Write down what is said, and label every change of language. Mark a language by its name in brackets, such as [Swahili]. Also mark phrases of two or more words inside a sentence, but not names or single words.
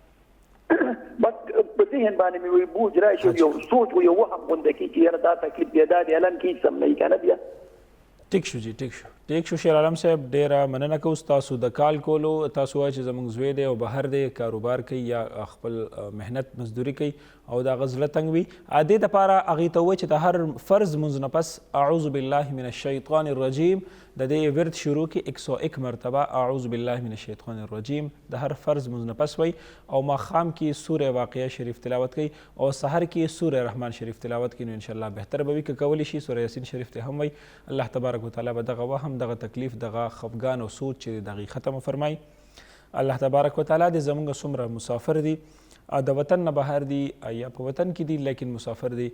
[Pashto] بس په ذهن باندې مې وایي بوج راشي، یو سوچ یو وهم غونډه کړي چې یاره دا تکلیف دی، دا دی، هلن کې هېڅ هم نه وي که نه بیا. ټیک شو جی، ټیک شو، ټیک شو شیر عالم صاحب ډیره مننه کوو ستاسو د کال کولو. تاسو وایئ چې زموږ زوی دی او بهر دی کاروبار کوي یا خپل محنت مزدوري کوي او د هغه زړه تنګ وي. دې دپاره هغې ته ووایئ چې د هر فرض لمونځ نه پس [Arabic] اعوذ بالله من الشیطان الرجیم [Pashto] د دې ورد شروع کړي 101 مرتبه [Arabic] اعوذ بالله من الشیطان الرجیم [Pashto] د هر فرض لمونځ نه پس وایي او ماښام کې سوره واقعه شریف تلاوت کوي او سحر کې سوره رحمان شریف تلاوت کوي. نو انشاءالله بهتر به وي که کولی شي سوره یاسین شریف ته هم وایي. [Arabic] الله تبارک وتعالی [Pashto] به دغه وهم دغه تکلیف دغه خفګان او سوچ چې دغې ختمه فرمایي. [Arabic] الله تبارک وتعالی [Pashto] دې زموږ څومره مسافر دي د وطن نه بهر دي یا په وطن کې دي لیکن مسافر دي.